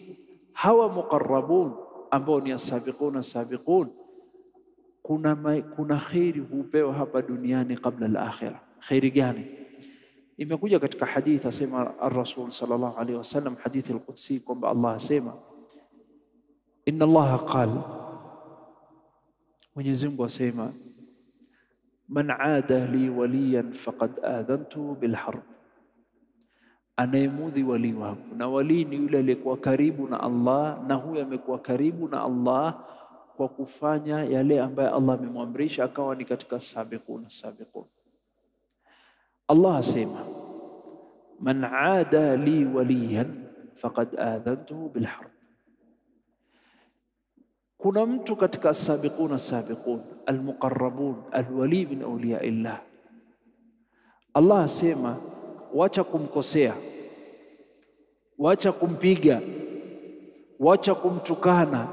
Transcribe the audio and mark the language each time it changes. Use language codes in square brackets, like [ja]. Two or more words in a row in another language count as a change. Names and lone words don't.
[sw] Hawa muqarrabun ambao ni as-sabiqun, kuna khairi hupewa hapa duniani kabla al-akhirah. Khairi gani? Imekuja katika hadith, asema ar-Rasul [ar] صلى الله عليه وسلم, [sw] hadithi al-Qudsi, kwamba Allah asema, [ar] إن الله قال, [sw] Mwenyezi Mungu asema, [ar] من عادى لي وليا فقد آذنت بالحرب, [sw] anayemudhi wali wangu. Na wali ni yule aliyekuwa karibu na Allah, na huyo amekuwa karibu na Allah kwa kufanya yale ambayo Allah amemwamrisha, akawa ni katika sabiqun. Allah asema, [ar] من عادى لي وليا فقد آذنته بالحرب. [sw] Kuna mtu katika [ar] سابقون المقربون الولي من أولياء الله, [sw] Allah asema, wacha kumkosea, wacha kumpiga, wacha kumtukana.